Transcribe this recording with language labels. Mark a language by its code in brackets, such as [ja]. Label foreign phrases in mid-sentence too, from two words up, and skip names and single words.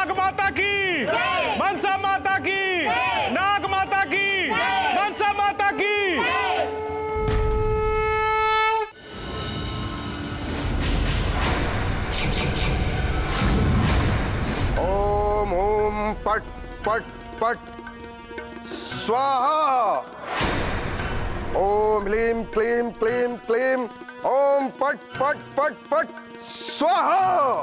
[hi] माता की मनसा माता की नाग माता की मनसा माता की। [sa] ओम ओम पट पट पट स्वाहा। ओम ह्लीं क्लीं क्लीं क्लीं ओम पट पट पट पट स्वाहा।